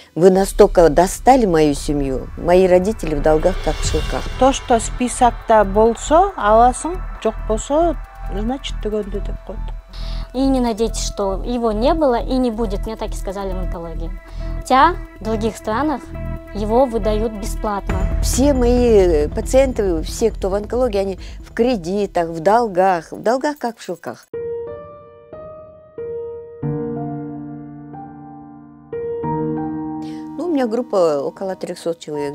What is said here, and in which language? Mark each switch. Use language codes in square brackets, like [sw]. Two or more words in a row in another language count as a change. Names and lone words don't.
[ru] Вы настолько достали мою семью, мои родители в долгах, как в шелках. То, что [ky] списокта болсо, аласың, жок болсо, значит, түгөнді деп койду. [ru] И не надейтесь, что его не было и не будет, мне так и сказали в онкологии. Хотя в других странах его выдают бесплатно. Все мои пациенты, все, кто в онкологии, они в кредитах, в долгах как в шелках. Ну, у меня группа около 300 человек.